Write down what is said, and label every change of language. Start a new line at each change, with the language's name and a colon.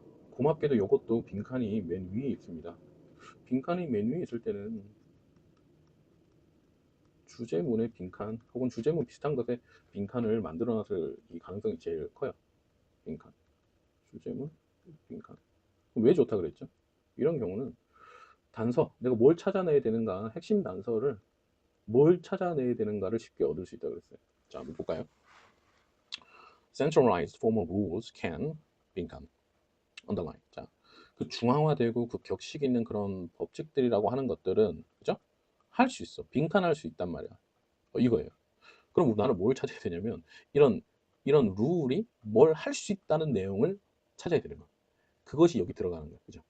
Korean: 고맙게도 이것도 빈칸이 맨 위에 있습니다. 빈칸이 맨 위에 있을 때는 주제문의 빈칸 혹은 주제문 비슷한 것에 빈칸을 만들어 놨을 이 가능성이 제일 커요. 빈칸. 주제문, 빈칸. 왜 좋다 그랬죠? 이런 경우는 단서, 내가 뭘 찾아내야 되는가, 핵심 단서를 뭘 찾아내야 되는가를 쉽게 얻을 수 있다고 그랬어요. 자, 한번 볼까요?
English: Centralized formal rules can 빈칸 underline.
Korean: 자, 그 중앙화되고 그 격식 있는 그런 법칙들이라고 하는 것들은 그죠? 할 수 있어. 빈칸할 수 있단 말이야. 이거예요. 그럼 나는 뭘 찾아야 되냐면 이런 룰이 뭘 할 수 있다는 내용을 찾아야 되는 거야. 그것이 여기 들어가는 거야. 그죠?